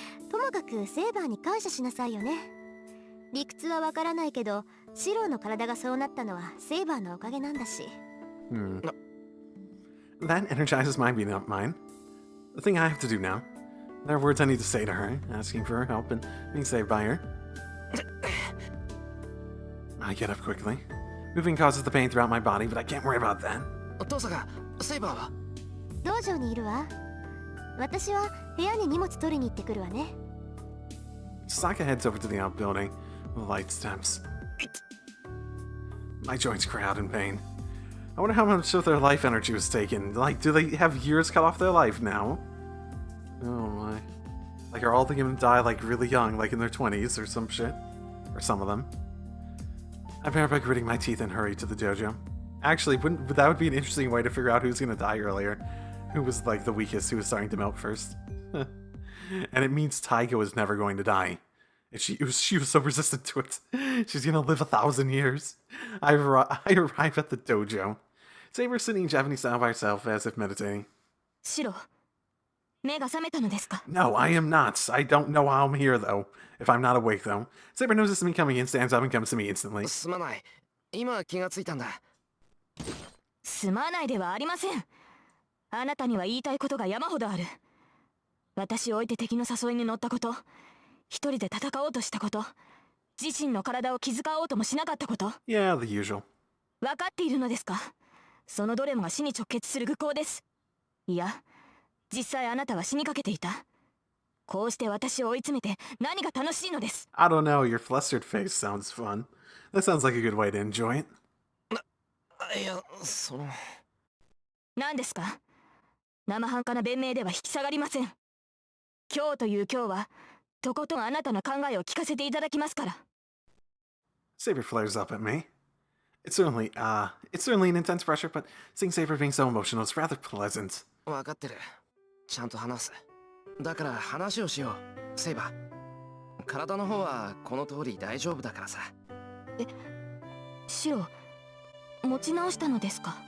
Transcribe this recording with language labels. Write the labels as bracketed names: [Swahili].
[Japanese] ともかくセーバーに感謝しなさいよね。理屈はわからないけど、シローの体がそうなったのはセーバーのおかげなんだし。 [English] That energizes my being up mine. The thing I have to do now. There are words I need to say to her, asking for her help and being saved by her. I get up quickly. Moving causes the pain throughout my body, but I can't worry about that. [Japanese] とさか、セイバーは？道場にいるわ。私は部屋に荷物取りに行ってくるわね。 [English] Saka heads over to the outbuilding with light steps. My joints cry out in pain. I wonder how much of their life energy was taken. Like, do they have years cut off their life now? Oh my. Like, are all of them gonna die, like, really young, like in their 20s or some shit? Or some of them. I bear by gritting my teeth and hurry to the dojo. Actually, that would be an interesting way to figure out who's gonna die earlier. Who was, like, the weakest, who was starting to melt first. And it means Taiga was never going to die. And she was so resistant to it. She's gonna live 1,000 years. I arrive at the dojo. Saber sitting Japanese style by herself as if meditating. [Japanese] シロ、目が覚めたのですか？ [English] No, I am not. I don't know how I'm here, though. If I'm not awake, though. Saber notices me coming in, stands up, and comes to me instantly. [Japanese] すまない。今気がついたんだ。すまないではありません。あなたには言いたいことが山ほどある。私を置いて敵の誘いに乗ったこと、一人で戦おうとしたこと、自身の体を気遣おうともしなかったこと。 [English] Yeah, the usual. [Japanese] 分かっているのですか？そのどれもが死に直結する愚行です。いや、実際あなたは死にかけていた。こうして私を追い詰めて何が楽しいのです。 [English] I don't know, your flustered face sounds fun. That sounds like a good way to enjoy it. [Japanese] いや、その。何ですか？生半可な弁明では引き下がりません。今日という今日は、とことんあなたの考えを聞かせていただきますから。 [English] Saber flares up at me. It's certainly an intense pressure, but seeing Saber being so emotional is rather pleasant. [Japanese] 分かってる。ちゃんと話す。だから話をしよう、セイバー。体の方はこの通り大丈夫だからさ。シロ、持ち直したのですか？